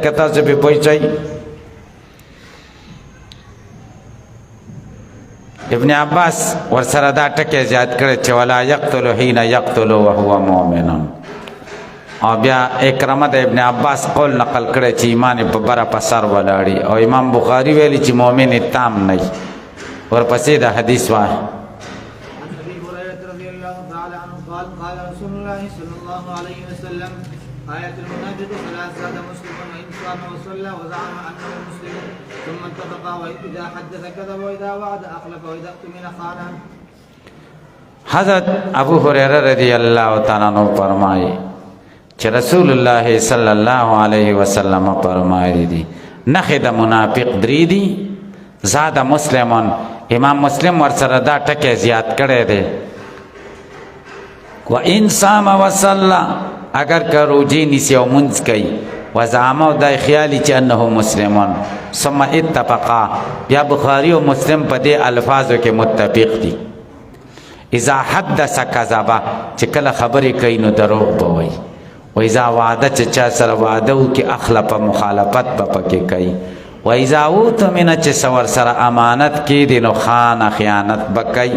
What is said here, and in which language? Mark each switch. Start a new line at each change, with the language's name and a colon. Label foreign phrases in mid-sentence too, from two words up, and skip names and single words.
Pashto: لکه تاسو به پوښتئ ابن عباس ورسره دا ټکی زیات کړی چې
Arabic: ولا یقتل حين یقتل وهو مؤمن.
Pashto: او بیا اکرمه د ابن عباس قول نقل کړی چې ایمان په بره په سر ولاړي، او امام بخاری ویلي چې مؤمن تام نه. ورپسې د حدیث وایي
Arabic: قال رسول الله صلى الله عليه وسلم آية المنافق ثلاث: زاد مسلم وإن صام وصلى وزعم أنه مسلم ثم اتفقا وإذا حدث كذب وإذا وعد أخلف وإذا اؤتمن خان.
Pashto: حضرت ابو هریره
Arabic: رضی اللہ تعالی عنہ
Pashto: فرمائے چې رسول الله
Arabic: صلی الله علیه وسلم
Pashto: فرمایلی دي نخې د منافق درې دي.
Arabic: زاد مسلمون،
Pashto: امام مسلم ورسره دا ټکی زیات کړی دی.
Arabic: و ان صام وصلى،
Pashto: اگر که روجی نیسی او منځ کوي، وزعم او دای خیالي چې
Arabic: انه مسلمون، ثم اتفقا،
Pashto: بیا بخاری او مسلم په دې الفاظو کې متفق دي.
Arabic: اذا حدث کذبا،
Pashto: چې کله خبرې کوي نو دروغ به وایي.
Arabic: و اذا وعده،
Pashto: چې چا سره وعده وکړي اخلف، مخالفت به پکې کوي.
Arabic: و اذا اؤتمن،
Pashto: چې سور سره امانت کې دي نو خان، خیانت به کوي.